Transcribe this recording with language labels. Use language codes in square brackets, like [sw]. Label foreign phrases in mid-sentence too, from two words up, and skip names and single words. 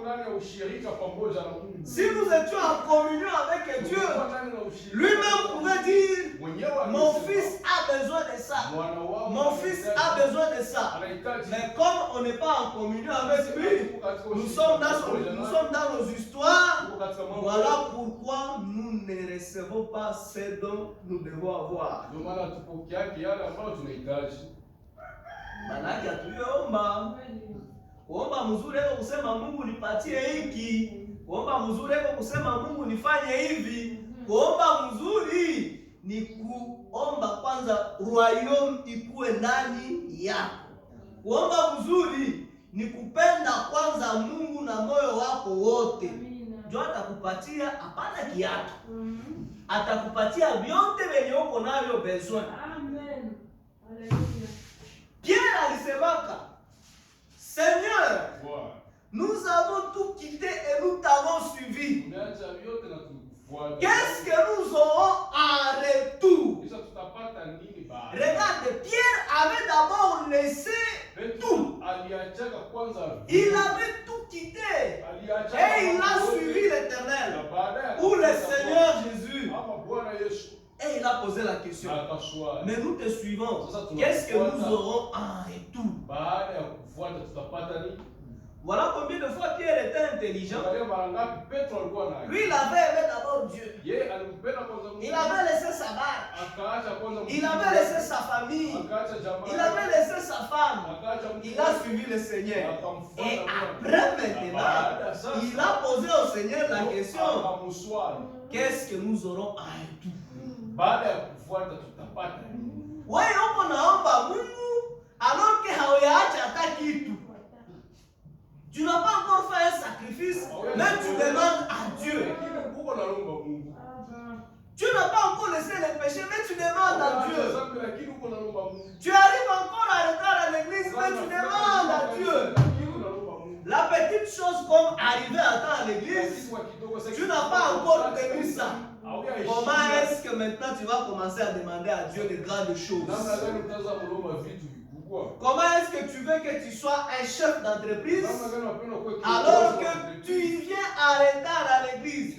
[fr] Si nous étions en communion avec Dieu, lui-même pouvait dire, mon fils a besoin de ça. Mon fils a besoin de ça. Mais comme on n'est pas en communion avec lui, nous sommes dans nos histoires. Voilà pourquoi nous ne recevons pas ce dont nous devons avoir. [sw] Manake hatuomba. Kuomba mzuri eko kusema Mungu nipatie hiki. Kuomba mzuri eko kusema Mungu nifanye hivi. Kuomba mzuri ni kuomba kwanza royaume ikuwe ndani yako. Kuomba mzuri ni kupenda kwanza Mungu na moyo wako wote. Ndio atakupatia hapana kiatu. Atakupatia vyote venye uko navyo besoin. Amen. Haleluya. Pierre alisemaka, [fr] Seigneur, nous avons tout quitté et nous t'avons suivi. Qu'est-ce que nous aurons en retour? Regarde, Pierre avait d'abord laissé tout. Il avait tout quitté. Et il a suivi l'Éternel. Ou le Seigneur Jésus. Et il a posé la question. Mais nous te suivons. Qu'est-ce que nous aurons en retour? intelligent. [sw] Angalia mara ngapi Petro alikuwa na [fr] Lui, il avait aimé d'abord Dieu. [sw] yeye alimpenda kwanza Mungu. [fr] Il avait laissé sa barque. [sw] Akaacha kwanza Mungu. [fr] Il avait laissé sa famille. [sw] Akaacha jamaa. [fr] Il avait laissé sa femme. [sw] Akaacha Mungu. [fr] Il a suivi le Seigneur. [sw] Akamfuata [fr] Et [sw] Bwana. [fr] après maintenant, [sw] Baada sasa, [fr] il a posé au Seigneur la question. [sw] akamswali. [fr] Qu'est-ce que nous aurons à tout? [sw] Baada ya kufuata tutapata nini? Wewe uko naomba Mungu [fr] alors que [sw] hauacha hata kitu. [fr] Tu n'as pas encore fait un sacrifice, mais tu demandes à Dieu. [sw] Lakini uko nalomba Mungu. [fr] Tu n'as pas encore laissé le péché, mais tu demandes à Dieu. [sw] Lakini uko nalomba Mungu. [fr] Tu arrives encore à retard à l'église, mais tu demandes à Dieu. [sw] Lakini unalomba Mungu. [fr] La petite chose comme arriver à temps à l'église, tu n'as pas encore tenu ça. Comment est-ce que maintenant tu vas commencer à demander à Dieu de grandes choses? Comment est-ce que tu veux que tu sois un chef d'entreprise alors que tu viens en retard à l'église?